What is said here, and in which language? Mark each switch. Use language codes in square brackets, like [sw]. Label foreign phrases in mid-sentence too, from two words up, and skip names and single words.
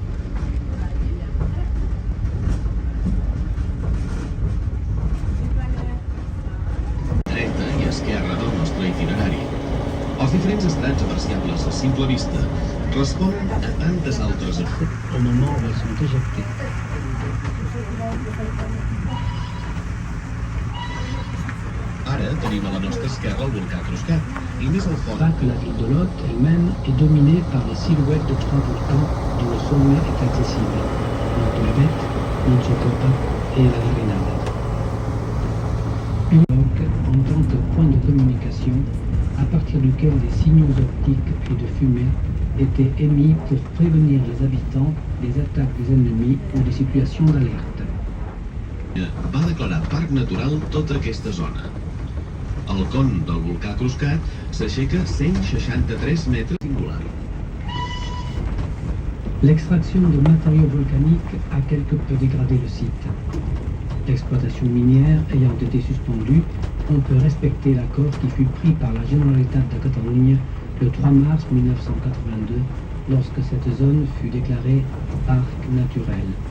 [ca] Els diferents estrats apreciables a simple vista responen a tantes altres [fr] au moment où elles sont éjectées. [ca] Ara tenim a la nostra esquerra el volcà Cruscat i més al fons. [fr] Pas que la ville de Lot elle-même est dominée par les silhouettes de trois volcans dont le sommet est accessible. Montolivet, Monsocopa et la Larinada. Une roque en tant que point de communication à partir duquel des signaux optiques et de fumée étaient émis pour prévenir les habitants des attaques des ennemis ou des situations d'alerte. [ca] Va declarar parc natural tota aquesta zona. El con del volcà Cruscat s'aixeca 163 metres singular. [fr] L'extraction de matériaux volcaniques a quelque peu dégradé le site. L'exploitation minière ayant été suspendue, on peut respecter l'accord qui fut pris par la Generalitat de Catalunya le 3 mars 1982, lorsque cette zone fut déclarée parc naturel.